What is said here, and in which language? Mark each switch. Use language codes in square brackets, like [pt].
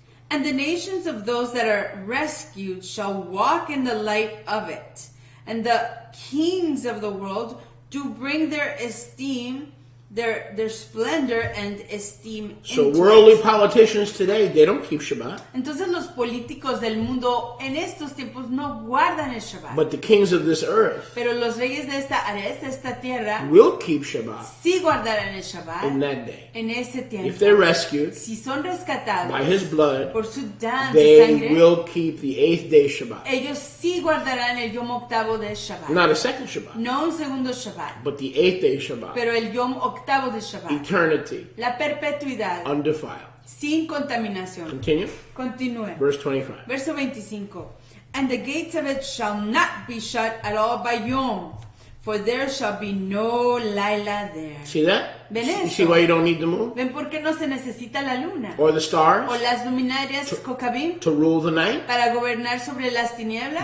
[en] And the nations of those that are rescued shall walk in the light of it, and the kings of the world do bring their esteem, their splendor and esteem So into worldly it. politicians today, they don't keep Shabbat. [es] Entonces los políticos del mundo en estos tiempos no guardan el Shabbat. [en] But the kings of this earth [es] Pero los reyes de esta tierra [en] will keep Shabbat [es] sí guardarán el Shabbat [en] in that day. [es] en ese tiempo. [en] If they're rescued [es] Si son rescatados [en] by his blood, [es] por su sangre, [en] they will keep the 8th day Shabbat. [es] ellos sí guardarán el yom octavo de Shabbat. [en] Not a second Shabbat, [es] No un segundo Shabbat, [en] but the 8th day Shabbat. [es] pero el yom octavo de Shabbat. [en] Eternity, [es] La perpetuidad, [en] undefiled. [es] sin contaminación. [en] Continue. [es] Continúe. [en] Verse 25. [es] Verso 25. [en] And the gates of it shall not be shut at all by yom, for there shall be no Laila there. See that? [es] ¿Ven [en] You [es] eso? [en] see why you don't need the moon [es] ¿Ven por qué no se necesita la luna? [en] or the stars [es] O las luminarias Kokabim [en] to rule the night? [es] para gobernar sobre las tinieblas.